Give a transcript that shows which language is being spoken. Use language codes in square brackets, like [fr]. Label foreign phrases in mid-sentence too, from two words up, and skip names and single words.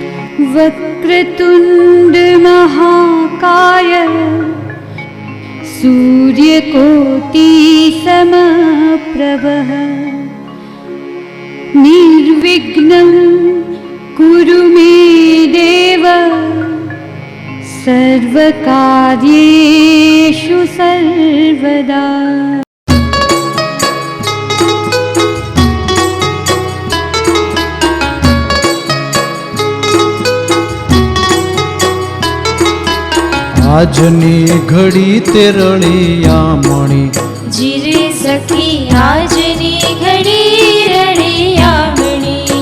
[sa] वक्रतुंड महाकाय सूर्यकोटि समप्रभः निर्विघ्नं कुरु मे देव सर्वकार्येषु सर्वदा। [gu] આજની ઘડી તે રળિયામણી જીરે સખી આજની ઘડી રળિયામણી